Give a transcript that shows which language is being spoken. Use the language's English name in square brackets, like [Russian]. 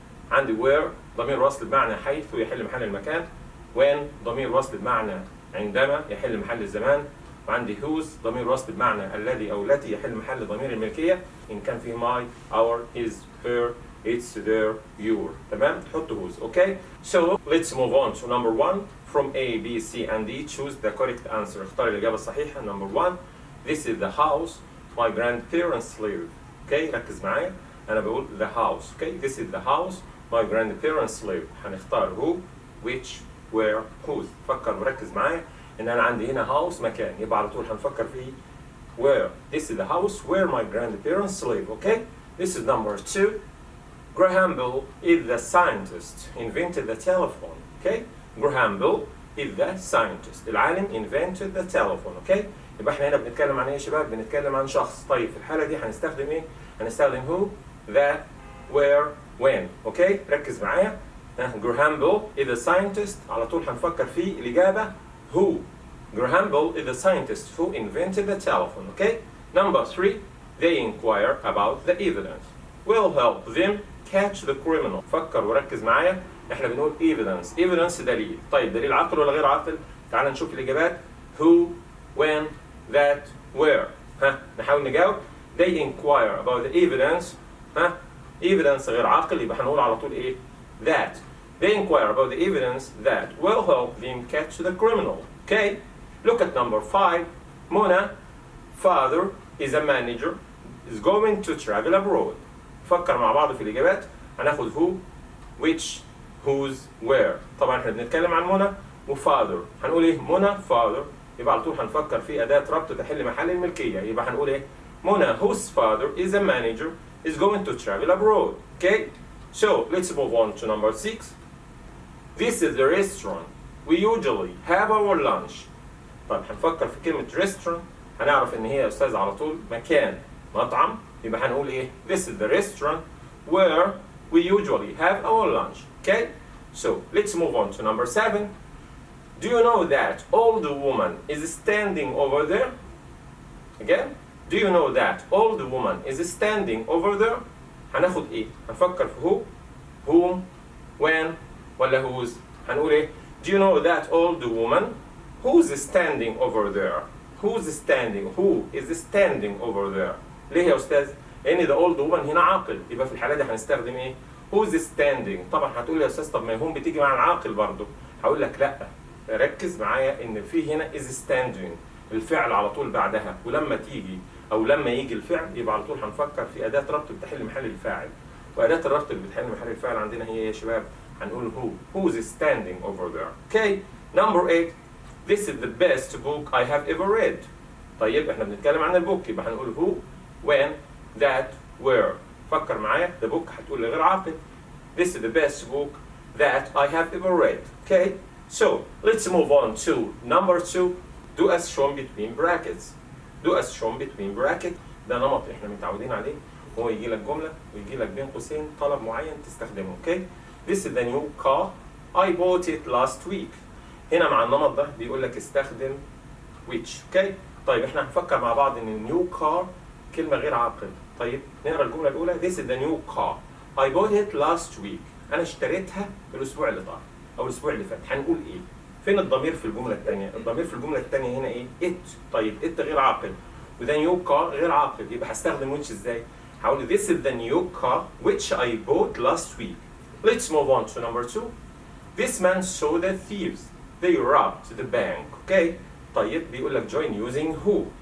[Arabic] عندي where ضمير وصل بمعنى حيث يحل محل المكان. when ضمير وصل بمعنى عندما يحل محل الزمان. وعندي whose ضمير وصل بمعنى الذي أو التي يحل محل ضمير الملكية إن كان فيه my, our, his, her, its, their, your. تمام؟ تحط whose. [English] Okay? So let's move on to number one. From A, B, C and D choose the correct answer. [Arabic] اختار الإجابة الصحيحة. [English] Number one. This is the house my grandparents live. [Arabic] Okay? ركز معايا. أنا بقول [English] the house. Okay? This is the house my grandparents live. [Arabic] هنختار who, which, where, whose. فكر وركز معايا ان انا عندي هنا house مكان، يبقى على طول هنفكر في where. [English] This is the house where my grandparents live. Okay? This is number two. Graham Bell is the scientist invented the telephone. Okay? Graham Bell is the scientist. العالم invented the telephone. [Arabic] Okay? يبقى احنا هنا بنتكلم عن ايه يا شباب؟ بنتكلم عن شخص. طيب في الحالة دي هنستخدم ايه؟ هنستخدم who, the, where, when. Okay? ركز معايا. [English] Graham Bell is a scientist. [Arabic] على طول هنفكر في الإجابة who. [English] Graham Bell is a scientist who invented the telephone. Okay? Number three. They inquire about the evidence. Will help them catch the criminal. [Arabic] فكر وركز معايا. احنا بنقول evidence. Evidence دليل. طيب دليل عاقل ولا غير عاقل؟ تعال نشوف الإجابات. Who, when, that, where. نحاول نجاوب. [English] They inquire about the evidence. [Arabic] Evidence غير عاقل، يبقى هنقول على طول ايه؟ That. [English] They inquire about the evidence that will help them catch the criminal. Okay? Look at number five. Mona, father is a manager, is going to travel abroad. [Arabic] فكر مع بعض في الإجابات. هناخد who, which, whose, where. طبعا احنا بنتكلم عن منى وفاذر. هنقول ايه؟ منى father. يبقى على طول هنفكر في أداة ربط تحل محل الملكية. يبقى هنقول ايه؟ [English] منى whose father is a manager is going to travel abroad. Okay? So let's move on to number six. This is the restaurant we usually have our lunch. [Arabic] طيب هنفكر في كلمة restaurant. هنعرف ان هي يا استاذ على طول مكان مطعم. يبقى هنقول ايه؟ [English] This is the restaurant where we usually have our lunch. Okay? So let's move on to number seven. Do you know that old woman is standing over there? Again. Do you know that old woman is standing over there? [Arabic] هناخد ايه؟ هنفكر في who, whom, when, ولا whose. [English] هنقول ايه؟ Do you know that old woman who's standing over there? Who's standing? Who is standing over there? [Arabic] ليه يا أستاذ؟ لأن the old woman هنا عاقل، يبقى في الحالة دي هنستخدم ايه؟ [English] Who's standing. [Arabic] طبعا هتقول يا أستاذ طب ما هم بتيجي مع العاقل برضه. هقول لك لأ، ركز معايا إن في هنا is standing الفعل على طول بعدها، ولما تيجي أو لما يجي الفعل يبقى على طول هنفكر في أداة ربط بتحل محل الفاعل. وأداة الربط اللي بتحل محل الفاعل عندنا هي يا شباب هنقول [English] who's standing over there. Okay? Number eight. This is the best book I have ever read. [Arabic] طيب احنا بنتكلم عن البوك، يبقى هنقول who, when, that, where. فكر معايا. the book هتقول لغير عاقل. [English] This is the best book that I have ever read. Okay? So let's move on to number two. Do as shown between brackets. Do as shown between brackets. [Arabic] ده نمط احنا متعودين عليه. هو يجي لك جملة ويجي لك بين قوسين طلب معين تستخدمه. [English] Okay? This is the new car. I bought it last week. [Arabic] هنا مع النمط ده بيقول لك استخدم which. [English] Okay? [Arabic] طيب احنا هنفكر مع بعض ان new car كلمة غير عاقل. طيب نقرا الجملة الأولى. [English] This is the new car. I bought it last week. [Arabic] أنا اشتريتها الأسبوع اللي طاف أو الأسبوع اللي فات. هنقول إيه؟ فين الضمير في الجملة الثانية؟ الضمير في الجملة الثانية هنا إيه؟ it. [English] طيب it [Arabic] غير عاقل وده [English] new car غير عاقل، يبقى هستخدم which إزاي؟ هقول this is the new car which I bought last week. Let's move on to number two. This man saw the thieves. They robbed the bank. Okay? [Arabic] طيب بيقول لك [English] join using who.